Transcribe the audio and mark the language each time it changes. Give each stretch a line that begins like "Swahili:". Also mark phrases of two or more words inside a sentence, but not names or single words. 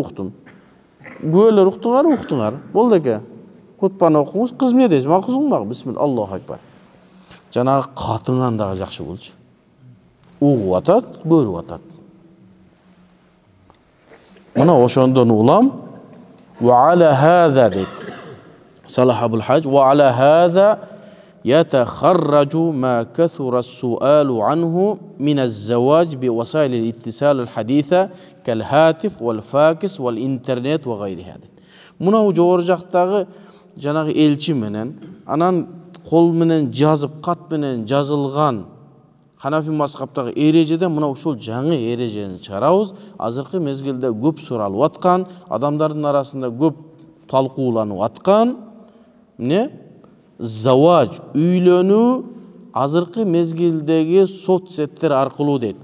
Kyrgyz: Уктум. Күбөлөр уктуңар? Болду эке. Кутпаны окуңуз, кыз эмне дейсиң? Максуңбу?
Arabic: بسم الله، الله أكبر.
Kyrgyz: Жанагы катыңан дагы жакшы болчу. Угуп атат, көрүп атат. Мына ошондон улам
Arabic: وعلى هذا
Kyrgyz: дейт.
Arabic: صلاح أبو الحاج وعلى هذا يتخرج ما كثر السؤال عنه من الزواج بوسائل الاتصال الحديثة كالهاتف والفاكس والإنترنت وغير هذا.
Kyrgyz: Мынау жогору жактагы жанагы элчи менен анан кол менен жазып, кат менен жазылган Ханафи мазхабтагы эрежеде мына ушул жаңы эрежени чыгарабыз. Азыркы мезгилде көп суралып аткан, адамдардын арасында көп талкууланып аткан заваж, үйлөнүү азыркы мезгилдеги соцсеттер аркылуу дейт.